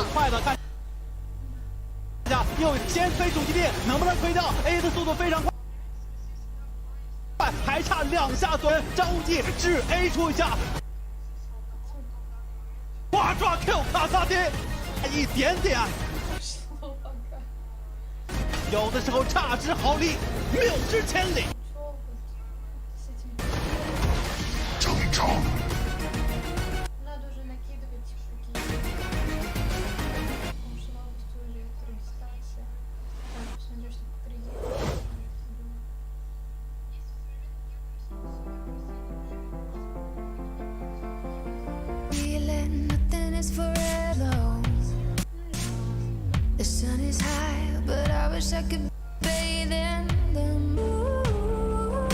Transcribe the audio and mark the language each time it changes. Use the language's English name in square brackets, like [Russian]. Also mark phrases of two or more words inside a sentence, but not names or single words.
[Chinese] 很快的，看一下又先推主机链，能不能推掉 ？A 的速度非常快，还差2下左右，张无忌至 A 出一下，哇抓 Q 卡萨丁，一点点，有的时候差之毫厘，谬之千里。成长。 [Russian] Надо уже накидывать какие-то слабости уже дистанция. Так, посмотрю, что впереди. [English] Feeling nothing is forever. The sun is high, but I wish I could bathe in the moon.